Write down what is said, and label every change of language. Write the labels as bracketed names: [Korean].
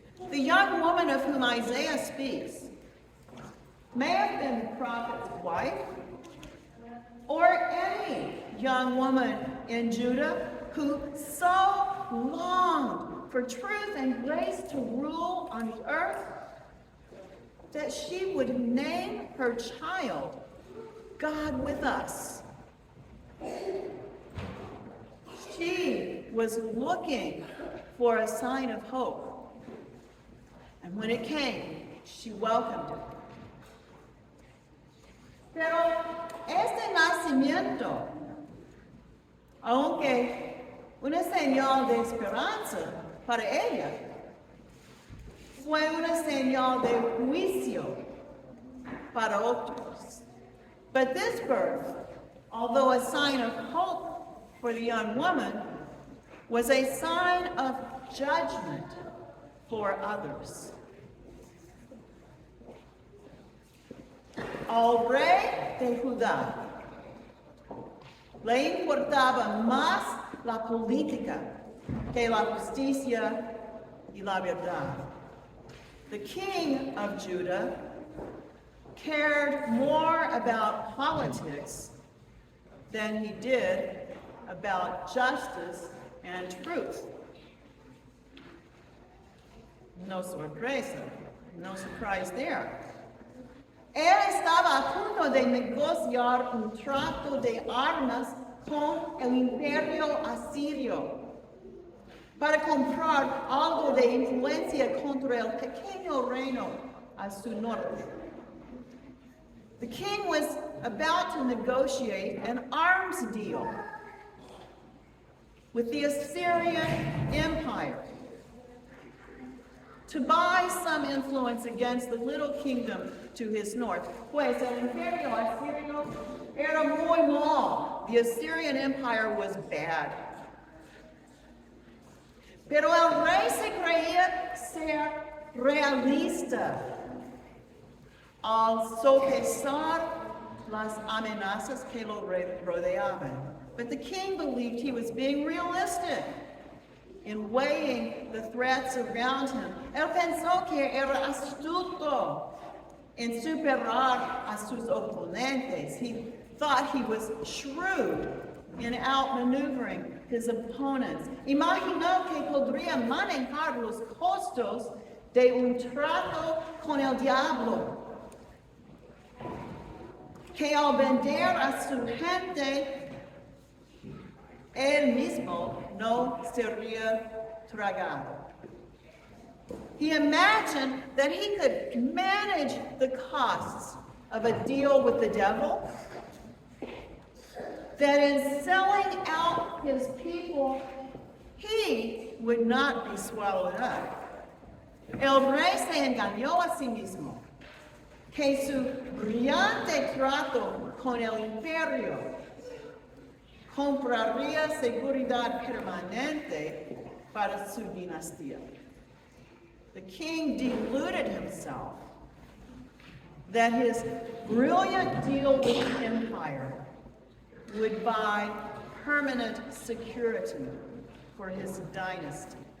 [English] The young woman of whom Isaiah speaks may have been the prophet's wife, or any young woman in Judah who so longed for truth and grace to rule on the earth that she would name her child God with us. She was looking for a sign of hope. And when it came, she welcomed it. [Spanish] Pero este nacimiento, aunque una señal de esperanza para ella, fue una señal de juicio para otros. [English] But this birth, although a sign of hope for the young woman, was a sign of judgment for others. [Spanish] Al rey de Judá le importaba más la política que la justicia y la verdad. [English] The king of Judah cared more about politics than he did about justice and truth. [Spanish] No sorpresa, [English] no surprise there. [Spanish] Él estaba a punto de negociar un trato de armas con el imperio asirio para comprar algo de influencia contra el pequeño reino a su norte. [English] The king was about to negotiate an arms deal with the Assyrian Empire. to buy some influence against the little kingdom to his north. [Spanish] Pues el imperio asirio era muy mal. [English] The Assyrian Empire was bad. [Spanish] Pero el rey se creía ser realista al sopesar las amenazas que lo rodeaban. [English] But the king believed he was being realistic in weighing the threats around him. [Spanish] Él pensó que era astuto en superar a sus oponentes. [English] He thought he was shrewd in outmaneuvering his opponents. [Spanish] Imaginó que podría manejar los costos de un trato con el diablo, que al vender a su gente, él mismo no sería tragado. [English] He imagined that he could manage the costs of a deal with the devil, that in selling out his people, he would not be swallowed up. [Spanish] El rey se engañó a sí mismo, que su brillante trato con el imperio compraría seguridad permanente para su dinastía. [English] The king deluded himself that his brilliant deal with the empire would buy permanent security for his dynasty.